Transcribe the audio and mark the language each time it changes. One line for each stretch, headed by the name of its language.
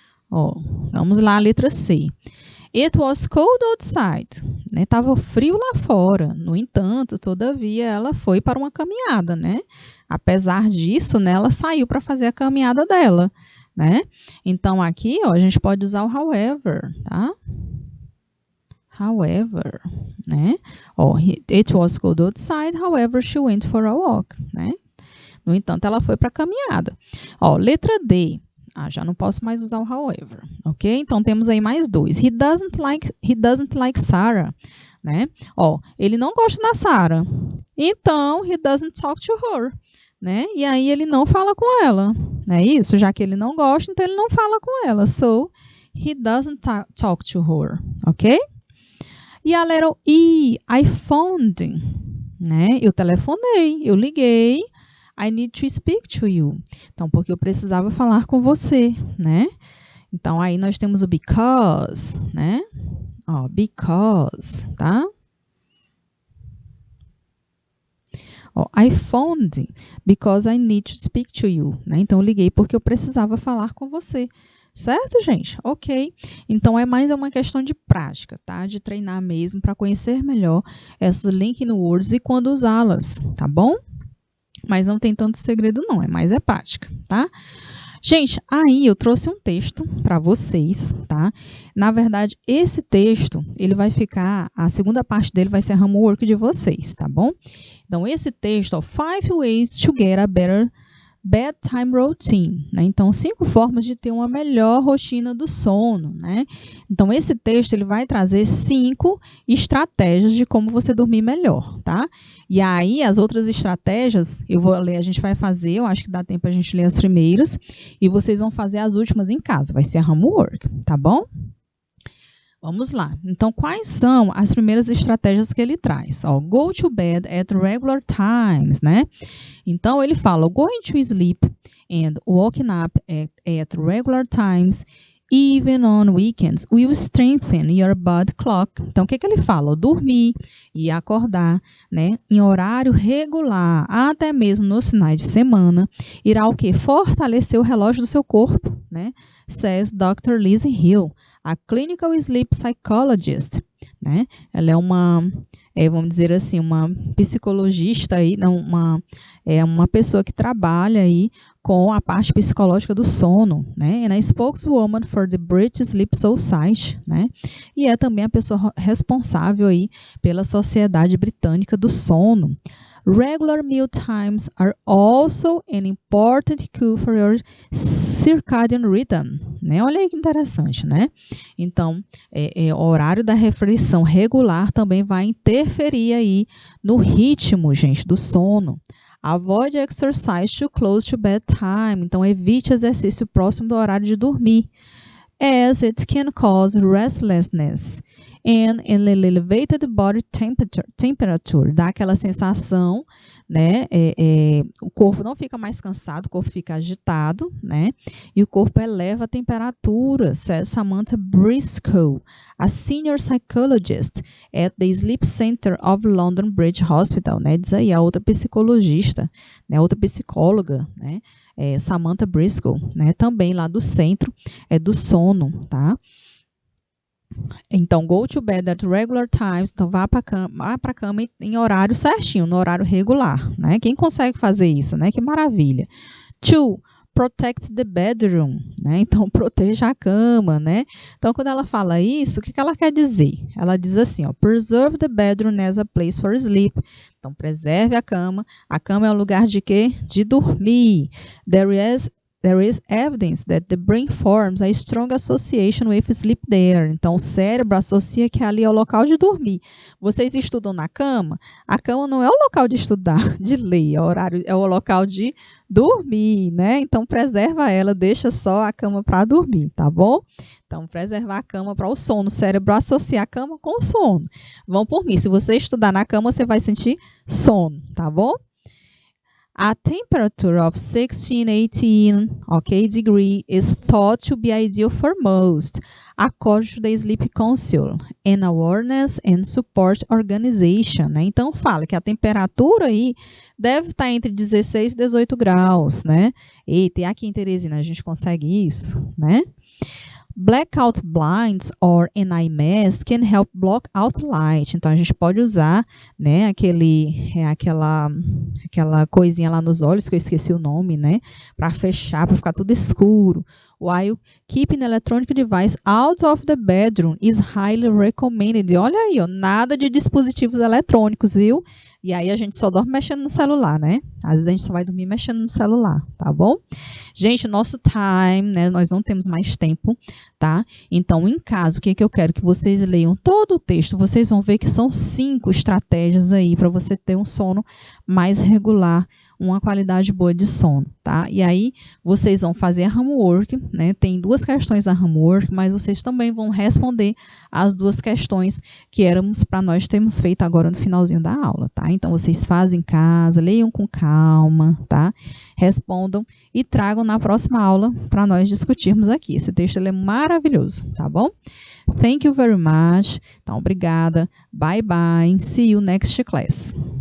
Portuguese: Ó, vamos lá, a letra C.
English: It was cold outside.
Portuguese: Né? Tava frio lá fora. No entanto, todavia, ela foi para uma caminhada, né? Apesar disso, né, ela saiu para fazer a caminhada dela, né? Então, aqui, ó, a gente pode usar o however, tá?
English: However, né? Ó, it was cold outside, however, she went for a walk, né?
Portuguese: No entanto, ela foi para a caminhada. Ó, letra D. Já não posso mais usar o however, ok? Então, temos aí mais dois.
English: He doesn't like Sarah, né?
Portuguese: Ó, ele não gosta da Sarah.
English: Então, he doesn't talk to her, né?
Portuguese: E aí, ele não fala com ela, não é isso? Já que ele não gosta, então ele não fala com ela.
English: So, he doesn't talk to her, ok?
Portuguese: E a letra E,
English: I phoned,
Portuguese: né? Eu telefonei, eu liguei.
English: I need to speak to you.
Portuguese: Então, porque eu precisava falar com você, né? Então, aí nós temos o because, né? Ó, because, tá?
English: Ó, I phoned because I need to speak to you, né?
Portuguese: Então, eu liguei porque eu precisava falar com você. Certo, gente? Ok. Então, é mais uma questão de prática, tá? De treinar mesmo para conhecer melhor essas linking words e quando usá-las, tá bom? Mas não tem tanto segredo não, é prática, tá? Gente, aí eu trouxe um texto para vocês, tá? Na verdade, esse texto, ele vai ficar, a segunda parte dele vai ser a homework de vocês, tá bom? Então, esse texto, ó,
English: 5 ways to get a better bedtime routine, né?
Portuguese: Então, 5 formas de ter uma melhor rotina do sono, né? Então, esse texto ele vai trazer 5 estratégias de como você dormir melhor, tá? E aí, as outras estratégias, eu vou ler, a gente vai fazer, eu acho que dá tempo a gente ler as primeiras, e vocês vão fazer as últimas em casa, vai ser a homework, tá bom? Vamos lá. Então, quais são as primeiras estratégias que ele traz?
English: Ó, go to bed at regular times, né?
Portuguese: Então, ele fala,
English: going to sleep and waking up at regular times, even on weekends, will strengthen your body clock.
Portuguese: Então, o que ele fala? Dormir e acordar, né, em horário regular, até mesmo nos finais de semana, irá o quê? Fortalecer o relógio do seu corpo, né?
English: Says Dr. Lizzie Hill, a clinical sleep psychologist, né?
Portuguese: Ela é uma, vamos dizer assim, uma psicologista aí, não, uma pessoa que trabalha aí com a parte psicológica do sono, né?
English: And a spokeswoman for the British Sleep Society, né?
Portuguese: E é também a pessoa responsável aí pela Sociedade Britânica do Sono.
English: Regular meal times are also an important cue for your circadian rhythm, né?
Portuguese: Olha aí que interessante, né? Então, o horário da refeição regular também vai interferir aí no ritmo, gente, do sono.
English: Avoid exercise too close to bedtime.
Portuguese: Então, evite exercício próximo do horário de dormir,
English: as it can cause restlessness and an elevated body temperature.
Portuguese: Dá aquela sensação, né? O corpo não fica mais cansado, o corpo fica agitado, né? E o corpo eleva a temperatura,
English: says Samantha Briscoe, a senior psychologist at the Sleep Center of London Bridge Hospital, né?
Portuguese: Diz aí a outra psicologista, né? Outra psicóloga, né? Samantha Briscoe, né? Também lá do centro do sono, tá? Então, go to bed at regular times. Então, vá para a cama em horário certinho, no horário regular, né? Quem consegue fazer isso, né? Que maravilha. 2.
English: Protect the bedroom,
Portuguese: né? Então, proteja a cama, né? Então, quando ela fala isso, o que ela quer dizer? Ela diz assim, ó,
English: preserve the bedroom as a place for sleep.
Portuguese: Então, preserve a cama. A cama é um lugar de quê? De dormir.
English: There is evidence that the brain forms a strong association with sleep there.
Portuguese: Então, o cérebro associa que ali é o local de dormir. Vocês estudam na cama? A cama não é o local de estudar, de ler, é o local de dormir, né? Então, preserva ela, deixa só a cama para dormir, tá bom? Então, preservar a cama para o sono. O cérebro associa a cama com o sono. Vão por mim. Se você estudar na cama, você vai sentir sono, tá bom?
English: A temperature of 16, 18, degree is thought to be ideal for most, according to the Sleep Council, an awareness and support organization.
Portuguese: Né? Então, fala que a temperatura aí deve estar entre 16 e 18 graus, né? Eita, e aqui em Teresina a gente consegue isso, né?
English: Blackout blinds or an eye mask can help block out light.
Portuguese: Então, a gente pode usar, né, aquela coisinha lá nos olhos, que eu esqueci o nome, né, para fechar, para ficar tudo escuro.
English: While keeping the electronic device out of the bedroom is highly recommended.
Portuguese: Olha aí, ó, nada de dispositivos eletrônicos, viu? E aí a gente só dorme mexendo no celular, né? Às vezes a gente só vai dormir mexendo no celular, tá bom? Gente, nosso time, né? Nós não temos mais tempo, tá? Então, em casa, o que eu quero que vocês leiam todo o texto. Vocês vão ver que são 5 estratégias aí para você ter um sono mais regular, uma qualidade boa de sono, tá? E aí, vocês vão fazer a homework, né? Tem 2 questões da homework, mas vocês também vão responder as 2 questões que éramos para nós termos feito agora no finalzinho da aula, tá? Então, vocês fazem em casa, leiam com calma, tá? Respondam e tragam na próxima aula para nós discutirmos aqui. Esse texto ele é maravilhoso, tá bom?
English: Thank you very much.
Portuguese: Então, obrigada.
English: Bye, bye. See you next class.